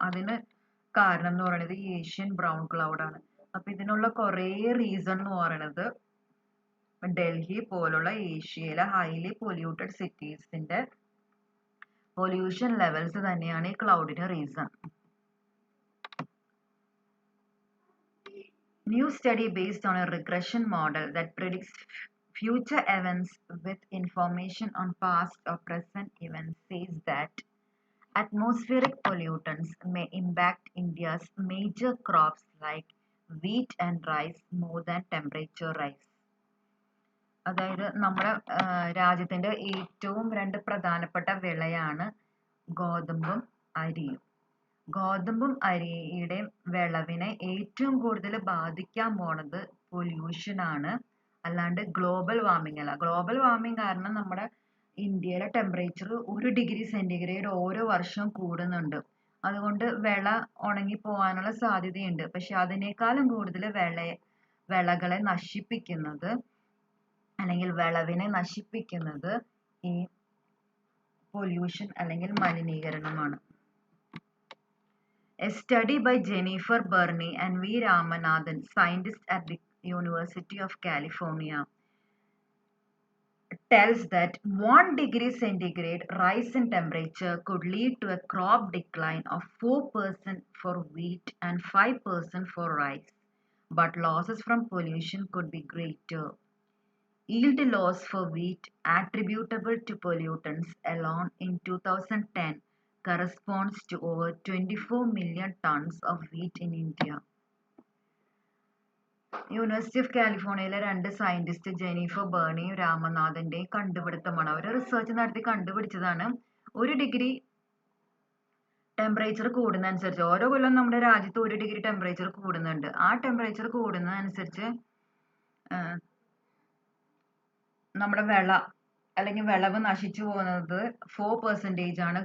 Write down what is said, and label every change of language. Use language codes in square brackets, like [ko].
[ml] അതിന് കാരണം എന്ന് പറയുന്നത് ഈ ഏഷ്യൻ ബ്രൗൺ ക്ലൗഡ് ആണ്. അപ്പൊ ഇതിനുള്ള കുറേ റീസൺ എന്ന് പറയുന്നത് ഡൽഹി പോലുള്ള ഏഷ്യയിലെ ഹൈലി പൊല്യൂട്ടഡ് സിറ്റീസിന്റെ പൊല്യൂഷൻ ലെവൽസ് തന്നെയാണ് ഈ ക്ലൗഡിന് reason. [en] New study based on a regression model that predicts future events with information on past or present events says that atmospheric pollutants may impact India's major crops like wheat and rice more than temperature rise. [ml] അതായത് നമ്മുടെ രാജ്യത്തിന്റെ ഏറ്റവും 2 പ്രധാനപ്പെട്ട വിളയാണ് ഗോതമ്പും അരിയും. ഗോതമ്പും അരിയുടെ വിളവിനെ ഏറ്റവും കൂടുതൽ ബാധിക്കാൻ പോണത് പൊല്യൂഷൻ ആണ്, അല്ലാണ്ട് ഗ്ലോബൽ വാർമിംഗ് അല്ല. ഗ്ലോബൽ വാർമിംഗ് കാരണം നമ്മുടെ ഇന്ത്യയിലെ ടെമ്പറേച്ചർ 1 ഡിഗ്രി സെന്റിഗ്രേഡ് ഓരോ വർഷവും കൂടുന്നുണ്ട്. അതുകൊണ്ട് വിള ഉണങ്ങി പോകാനുള്ള സാധ്യതയുണ്ട്. പക്ഷെ അതിനേക്കാളും കൂടുതൽ വിളകളെ നശിപ്പിക്കുന്നത് അല്ലെങ്കിൽ വിളവിനെ നശിപ്പിക്കുന്നത് ഈ പൊല്യൂഷൻ അല്ലെങ്കിൽ മലിനീകരണമാണ്. [en] A study by Jennifer Burney and V. Ramanathan, scientists at the University of California, tells that 1 degree centigrade rise in temperature could lead to a crop decline of 4% for wheat and 5% for rice, but losses from pollution could be greater. Yield loss for wheat attributable to pollutants alone in 2010 corresponds to over 24 million tons of wheat in India. [ml] University of കാലിഫോർണിയയിലെ 2 scientist Jennifer ബേർണിയും രാമനാഥന്റെയും കണ്ടുപിടുത്തമാണ്. അവർ research നടത്തി കണ്ടുപിടിച്ചതാണ് 1 degree temperature കൂടുന്നതനുസരിച്ച് ഓരോ കൊല്ലം നമ്മുടെ രാജ്യത്ത് 1 degree temperature കൂടുന്നുണ്ട്. ആ temperature കൂടുന്നതനുസരിച്ച് നമ്മുടെ വിളവ് നശിച്ചു പോകുന്നത് 4% ആണ്.